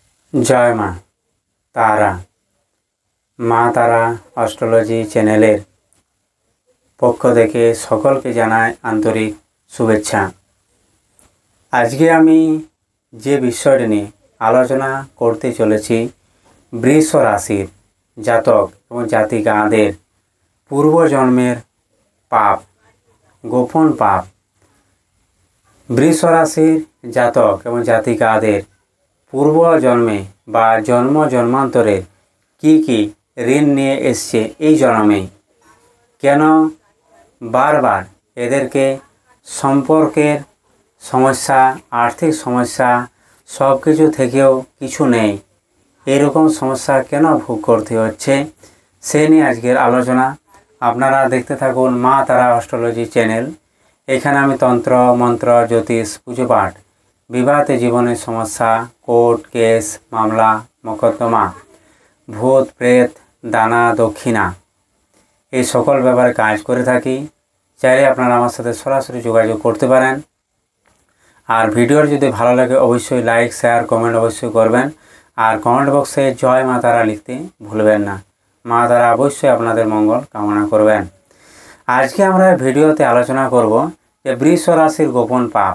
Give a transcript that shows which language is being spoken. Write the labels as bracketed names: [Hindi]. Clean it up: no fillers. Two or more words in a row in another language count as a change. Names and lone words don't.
[Bangla] জয় মা তারা মা তারা অ্যাস্ট্রোলজি চ্যানেলের পক্ষ থেকে সকলকে জানাই আন্তরিক শুভেচ্ছা। আজ কে আমি যে বিষয়টি নিয়ে আলোচনা করতে চলেছি বৃষ রাশির জাতক এবং জাতিকাদের পূর্ব জন্মের পাপ গোপন পাপ। বৃষ রাশির জাতক এবং জাতিকাদের পূর্ব জন্মে বা জন্ম জন্মান্তরে কী ঋণ নিয়ে এসেছে এই জন্মে কেন বার বার এদেরকে সম্পর্কের সমস্যা আর্থিক সমস্যা সবকিছু থেকেও কিছু নেই এরকম সমস্যা কেন ভোগ করতে হচ্ছে সে নিয়ে আজকের আলোচনা। আপনারা দেখতে থাকুন মা তারা অ্যাস্ট্রোলজি চ্যানেল। এখানে আমি তন্ত্র মন্ত্র জ্যোতিষ পুজোপাঠ বিবাহিত জীবনের সমস্যা [English] court case [Bangla] মামলা মোকদ্দমা ভূত প্রেত দানা দক্ষিণা এই সকল ব্যাপারে কাজ করে থাকি। চাইলে আপনারা আমার সাথে সরাসরি যোগাযোগ করতে পারেন। আর ভিডিওর যদি ভালো লাগে অবশ্যই [English] like share comment [Bangla] অবশ্যই করবেন। আর কমেন্ট বক্সে জয় মা তারা লিখতে ভুলবেন না। মা তারা অবশ্যই আপনাদের মঙ্গল কামনা করবেন। আজকে আমরা ভিডিওতে আলোচনা করব যে বৃষ রাশির গোপন পাপ।